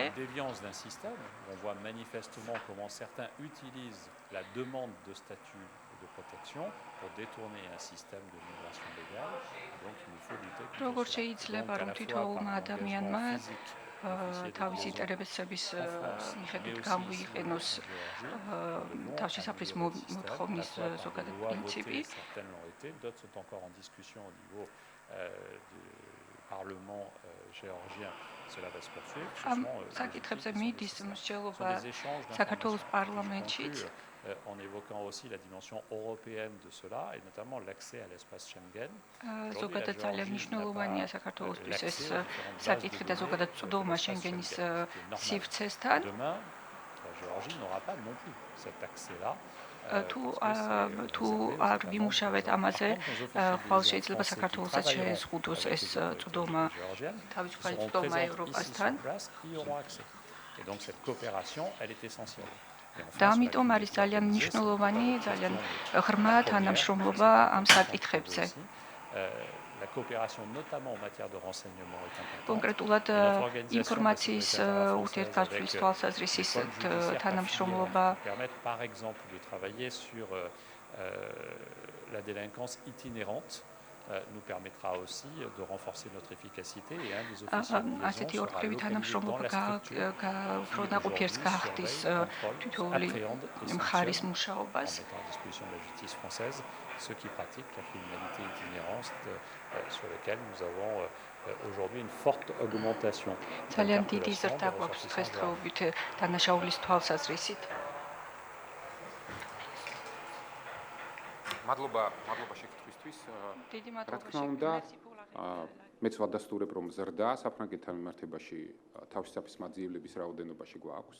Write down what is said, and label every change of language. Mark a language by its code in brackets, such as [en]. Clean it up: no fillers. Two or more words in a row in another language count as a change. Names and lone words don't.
[fr] Déviance d'un système, on voit manifestement comment certains utilisent la demande de statut de protection pour détourner un système de migration légale. Donc il nous faut lutter contre [ka] როგორც შეიძლება რომ თითოეულმა ადამიანმა თავისი ინტერესების მიხედვით გამოიყენოს თავშესაფრის მოთხოვნის ზოგადად პრინციპი. [fr] Certaines l'ont été, d'autres sont encore en discussion au niveau du Parlement géorgien. Cela va se poursuivre. [ka] ამ საკითხებზე მიდის მსჯელობა საქართველოს პარლამენტშიც. [fr] En évoquant aussi la dimension européenne de cela, et notamment l'accès à l'espace Schengen. [ka] ზოგადად ძალიან მნიშვნელოვანია საქართველოსთვის ეს საკითხი და ზოგადად წვდომა შენგენის სივრცესთან. [fr] Demain, la Géorgie n'aura pas non plus cet accès-là. [ka] თუ არ ვიმუშავეთ ამაზე, ხვალ შეიძლება საქართველოსაც შეეზღუდოს ეს წვდომა, თავისუფალი წვდომა ევროპასთან. [fr] Et donc cette coopération, elle est essentielle. [ka] და ამიტომ არის ძალიან მნიშვნელოვანი, ძალიან ღრმა თანამშრომლობა ამ საკითხებზე. [fr] La coopération notamment en matière de renseignement est importante. [ka] კონკრეტულად ინფორმაციის ურთიერთგაცვლის თვალსაზრისის თანამშრომლობა [fr] permettre par exemple de travailler sur la délinquance itinérante nous permettra aussi de renforcer notre efficacité et un des officiers de [ka] ასეთი ორთქლივი თანამშრომლობა უფრო ნაყოფიერს გაახდის თითოეული მხარის მუშაობას. [fr] Ceux qui pratiquent la criminalité itinérante sur lesquels nous avons aujourd'hui une forte augmentation. [ka] ძალიან დიდი ზრდა გვაქვს დღესდღეობით დანაშაულის თვალსაზრისით. მადლობა შეკითხვისთვის. რა თქმა უნდა, მეც ვადასტურებ, რომ ზრდა საფრანგეთთან მიმართებაში თავშესაფრის მაძიებლების რაოდენობაში გვაქვს.